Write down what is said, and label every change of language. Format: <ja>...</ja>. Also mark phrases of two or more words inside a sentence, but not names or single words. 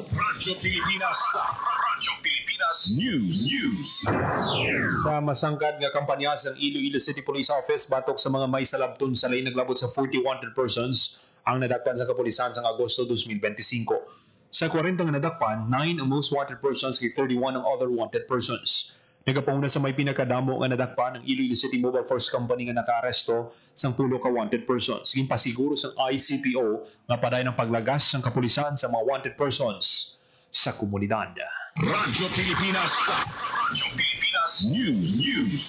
<hil>Radyo Pilipinas. Radyo Pilipinas News. Sa masangkad nga kampanya sa Iloilo City Police Office batok sa mga may salabton sa lain naglabot sa 40</hil> <en>wanted persons</en> <hil>ang nadakpan sa kapulisan sa Agosto 2025. Sa 40 nga nadakpan, 9 ang</hil> <en>most wanted persons</en> <hil>kay 31 ang</hil> <en>other wanted persons.</en> <hil>Nagapauna sa may pinakadamo nga nadakpan ng Iloilo City Mobile Force Company nga nakaaresto sang 10 ka</hil> <en>wanted persons.</en> <hil>Ginpasiguro sang ICPO nga paday ng paglagas ng kapulisan sa mga</hil> <en>wanted persons</en> <hil>sa komunidad. Radyo Pilipinas. Radyo Pilipinas News.</hil>